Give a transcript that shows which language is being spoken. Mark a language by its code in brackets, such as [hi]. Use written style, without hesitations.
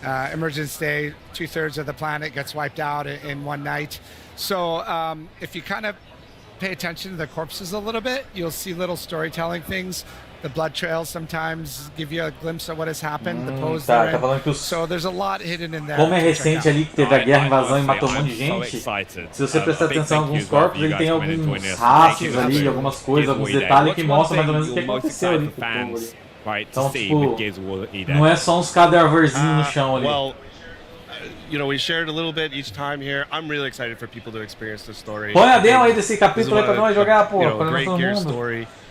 [en] Emergence Day, 2/3 of the planet gets wiped out in one night. So if you kind of pay attention to the corpses a little bit, you'll see little storytelling things. The blood trails sometimes give you a glimpse of what has happened, the pose [pt] tá falando que os... [en] So there's a lot hidden in there. [pt] Como é recente ali que teve a guerra, invasão e matou um monte de gente, se você prestar atenção em alguns corpos, ele tem alguns rastros ali, algumas coisas, alguns detalhes que mostram mais ou menos o que aconteceu ali com o povo ali. Então, tipo, não é só uns cadáverzinhos no chão ali. [en] Well, we shared a little bit each time here. I'm really excited for people to experience the story. [pt] Põe a demo aí desse capítulo aí pra nós jogar, pô, pra nós todo mundo.